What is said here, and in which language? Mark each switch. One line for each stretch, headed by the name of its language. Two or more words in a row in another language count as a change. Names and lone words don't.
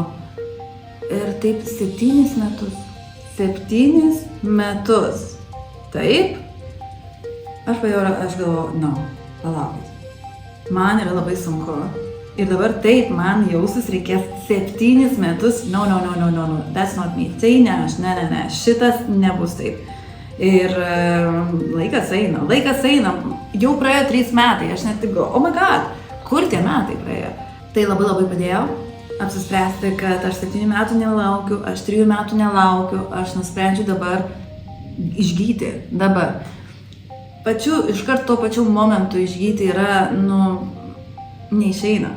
Lithuanian: Ir taip 7 metus. 7 metus. Taip? Aš galvoju, palaukit. Man yra labai sunku. Ir dabar taip man jausis reikės 7 metus.
English: No, that's not me.
Lithuanian: Tai ne aš, ne, šitas nebus taip. Ir laikas eina. Jau praėjo 3 metai, aš net taip galvoju,
English: oh my god,
Lithuanian: kur tie metai praėjo? Tai labai padėjo apsispręsti, kad aš 7 metų nelaukiu, aš 3 metų nelaukiu, aš nusprendžiu dabar išgyti, dabar. Iškart tuo pačiu momentu išgyti yra, neišeina.